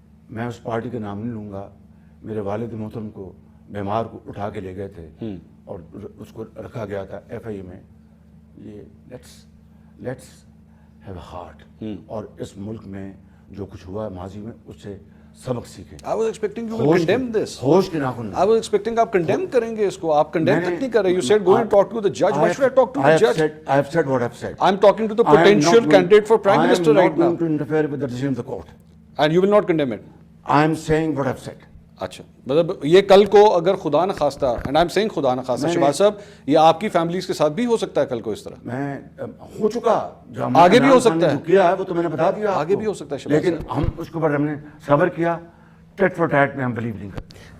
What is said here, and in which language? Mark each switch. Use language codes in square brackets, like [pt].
[ur] میں اس پارٹی کا نام نہیں لوں گا۔ میرے والد محترم کو، بیمار کو اٹھا کے لے گئے تھے اور اس کو رکھا گیا تھا FIA میں۔ یہ [en] let's have a heart, [ur] اور اس ملک میں جو کچھ ہوا ہے ماضی میں، اس سے سبق سیکھیں۔ [en] I was expecting you will condemn this. [ur] ہوش کے ناخن، [en] I was expecting [ur] آپ condemn کریں گے اس کو، آپ condemn تک نہیں کر رہے۔ [en] You said go and talk to the judge. Why should I talk to the judge? I have said what I have said. I'm talking to the potential candidate for prime minister right now. I am not going to interfere with the decision of the court. And you will not condemn it. I am saying what I have said. [ur] اچھا، مطلب یہ کل کو اگر خدا نہ خواستہ، [en] and I am saying [ur] خدا نہ خواستہ، شہباز صاحب، یہ آپ کی فیملیز کے ساتھ بھی ہو سکتا ہے کل کو اس طرح؟ میں ہو چکا، آگے بھی ہو سکتا ہے، کیا ہے وہ تو میں نے بتا دیا، آگے بھی ہو سکتا ہے، لیکن ہم اس کے اوپر ہم نے صبر کیا، [en] tit for tat [ur] میں ہم [en] believe [ur] نہیں کرتے۔